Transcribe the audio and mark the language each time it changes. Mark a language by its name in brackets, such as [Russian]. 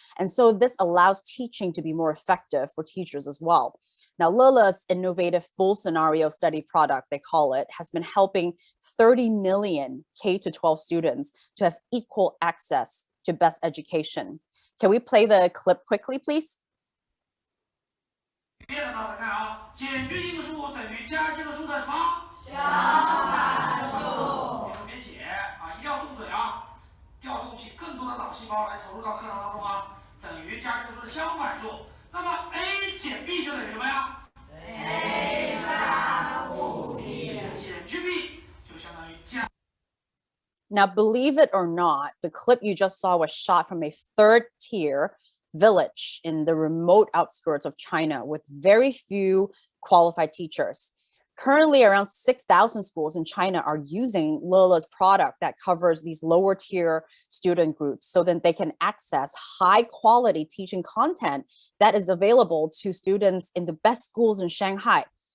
[English] And so this allows teaching to be more effective for teachers as well. Now, Lele's innovative full scenario study product, they call it, has been helping 30 million K-12 students to have equal access to best education. Can we play the clip quickly, please? [Chinese] 别的大家看啊，减去因数等于加进的数的什么？相反数。别说别写啊，一定要动嘴啊，调动起更多的脑细胞来投入到课堂当中啊。等于加进的数的相反数，那么 a 减 b 就等于什么呀 ？a 加负 b 减去 b 就相当于加。 [English] Now, believe it or not, the clip you just saw was shot from a third-tier village in the remote outskirts of China with very few qualified teachers. Currently, around 6,000 schools in China are using Lele's product that covers these lower tier student groups so that they can access high quality teaching content that is available to students in the best schools in Shanghai.